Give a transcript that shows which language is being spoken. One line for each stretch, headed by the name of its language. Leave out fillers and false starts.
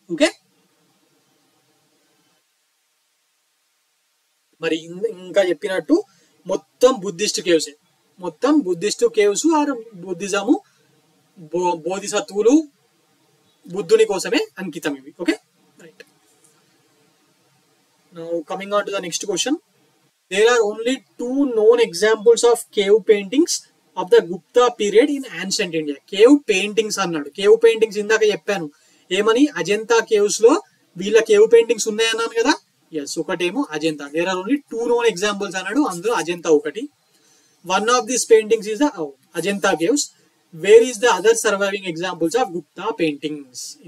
Telugu: Okay, మరి ఇంకా చెప్పినట్టు మొత్తం బుద్ధిస్ట్ కేవ్స్, మొత్తం బుద్ధిస్ట్ కేవ్స్ ఆర్ బుద్ధిజము బోధిసత్వులు బుద్ధుని కోసమే అంకితం ఇవి.
English: Okay, right. Now coming on to the next question. There are only 2 known examples of cave paintings of the Gupta period in ancient India.
Telugu: Cave paintings అన్నాడు. Cave paintings ఇందాక చెప్పాను ఏమని, Ajanta caves లో వీళ్ళ కేవ్ పెయింటింగ్స్ ఉన్నాయన్నాను కదా. Yes, ఒకటేమో Ajanta.
English: there are only 2 known examples
Telugu: అన్నాడు, అందులో అజంతా ఒకటి.
English: One of this paintings is the Ajanta caves. Where is the other surviving examples of Gupta paintings?